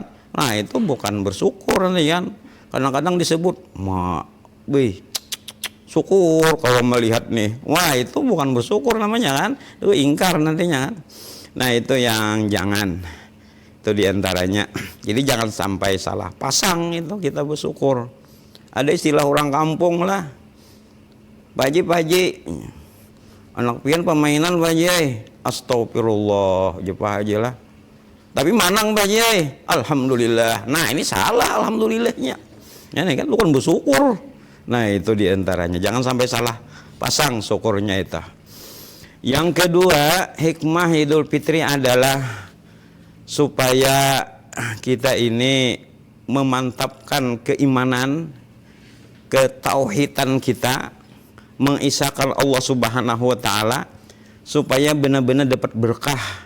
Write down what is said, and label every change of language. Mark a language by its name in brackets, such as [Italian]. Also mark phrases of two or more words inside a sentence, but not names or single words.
[Indonesian] Nah, itu bukan bersyukur nih kan. Kadang-kadang disebut syukur kalau melihat nih. Wah, itu bukan bersyukur namanya kan. Itu ingkar nantinya kan. Nah, itu yang jangan. Itu diantaranya. Jadi jangan sampai salah pasang itu kita bersyukur. Ada istilah orang kampung lah. [Banjar] Paji, anak pian permainan paji. Astagfirullah, jepah aja lah. Tapi manang paji. Alhamdulillah. [Indonesian] Nah, ini salah alhamdulillahnya. Ya, ini kan bukan bersyukur. Nah, itu diantaranya. Jangan sampai salah pasang syukurnya itu. Yang kedua, hikmah Idul Fitri adalah supaya kita ini memantapkan keimanan, ketauhidan kita, mengisahkan Allah [Arabic] Subhanahu wa taala [Indonesian] supaya benar-benar dapat berkah.